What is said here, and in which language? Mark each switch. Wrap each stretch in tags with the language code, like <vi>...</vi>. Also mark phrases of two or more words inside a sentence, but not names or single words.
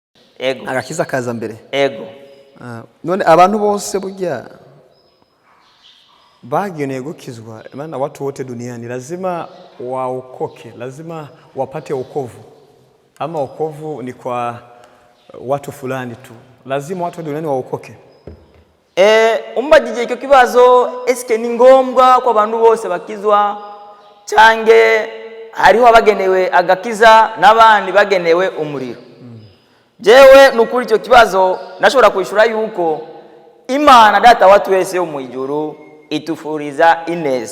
<rn>ego agakiza kaza mbere. ego None abantu bose burya bageneye gukizwa,</rn> <sw>maana watu wote duniani lazima waokoke, lazima wapate wokovu, ama wokovu ni kwa watu fulani tu? Lazima watu duniani waokoke?</sw> <rn>Umbagije icyo kibazo, eske ni ngombwa kwa abantu bose bakizwa cyange hariho abagenewe agakiza n'abandi bagenewe umuriro? Jewe nukuri icyo kibazo nashobora kwishura yuko Imana data watu wese yo mu ijuru itufuriza ineza.</rn>